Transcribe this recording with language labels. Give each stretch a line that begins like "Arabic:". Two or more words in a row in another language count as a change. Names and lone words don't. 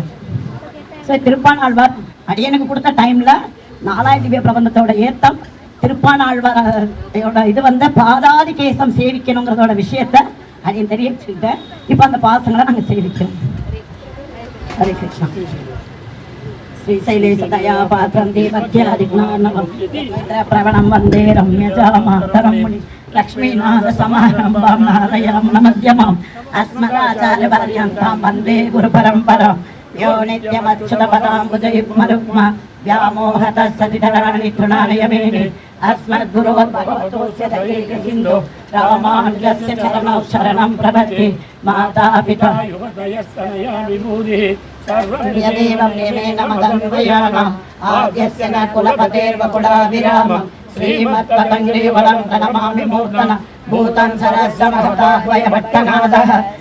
Tamil: ஸோ திருப்பாணாழ்வார் அடியனுக்கு கொடுத்த டைம்ல 4 திவ்ய பிரபந்தத்தோட ஏத்தம் திருப்பாணாழ்வாரோட இது வந்து பாதாதி கேசம் சேவிக்கணுங்கிறதோட விஷயத்த அடியன் தெரிவிச்சுக்கிட்டேன். இப்போ அந்த பாசங்களை நாங்க சேவிக்கிறோம். ஹரே கிருஷ்ணா.
Sanskrit: श्रीशैलेश दया पात्रं देवत्यादिज्ञानवं प्रवणं वन्दे रम्यजामातरं मुनि लक्ष्मीनाथ समारम्भां नारायणं नमध्यमाम् अस्मदाचार्यपर्यन्तां वन्दे गुरुपरम्परां यो नित्यमच्युतपदाम्बुजयुग्मरुग्म व्यामोहतस्तदितराणि तृणालयमेने अस्मद्गुरोर्भगवतोऽस्य दयैकसिन्धो रामानुजस्य चरणौ शरणं प्रपद्ये माता पिता युवतयस्तनया विभूतिः यदेवं नियमेन मदन्वयानाम् आद्यस्य न कुलपतेर्वकुलाभिरामम् श्रीमत्पतङ्गिरिवलं प्रणमामि मूर्तन भूतं सरस्वमहताह्वयभट्टनाथः